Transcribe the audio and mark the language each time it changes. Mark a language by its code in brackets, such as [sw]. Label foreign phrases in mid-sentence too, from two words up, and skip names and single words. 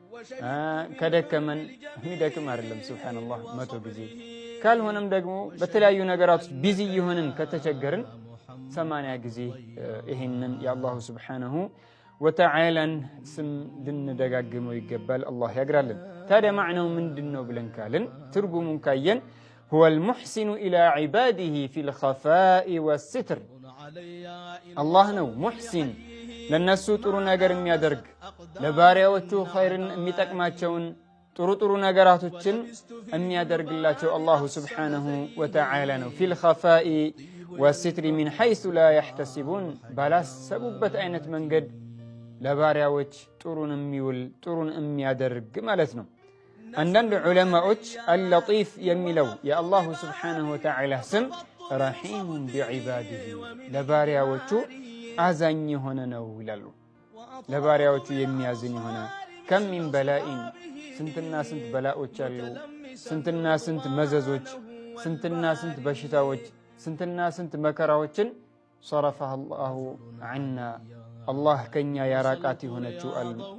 [am] ከደከመን የሚደክም አይደለም ሱብሃንአላህ 100 ጊዜ ካልሆነም ደግሞ በተለያዩ ነገራቶች ቢዚ የሆንን ከተቸገርን 80 ጊዜ ይህንን [ar] الله سبحانه وتعالى [am] ስም ልንደጋግመው ይገባል። አላህ ያግራልን። ታዲያ ማዕናው ምንድን ነው ብለን ካልን ትርጉሙን ካየን [ar] هو المحسن إلى عباده في الخفاء والستر [am] الله ነው ሙሕሲን ለነሱ ጥሩ ነገር የሚያደርግ ለባሪያዎቹ ኸይርን የሚጠቅማቸውን ጥሩ ነገራቶችን የሚያደርግላቸው [ar] الله سبحانه وتعالى [am] ነው። [ar] في الخفاء والستر من حيث لا يحتسبون [am] ባላሰቡበት አይነት መንገድ ለባሪያዎች ጥሩን የሚውል ጥሩን የሚያደርግ ማለት ነው። አንዳንድ ዑለማዎች አልለጢፍ የሚለው [ar] الله سبحانه وتعالى [am] ስም [ar] رحيم بعباده [am] ለባሪያዎቹ አዛኝ የሆነ ነው ይላሉ። ለባሪያዎቹ የሚያዝን የሆነ [ar] كم من بلاء [am] ስንትና ስንት በላዎች አሉ፣ ስንትና ስንት መዘዞች፣ ስንትና ስንት በሽታዎች፣ ስንትና ስንት መከራዎችን [ar] صرفها الله عنا [am] አላህ ከኛ ያራቃት የሆነችው አሉ።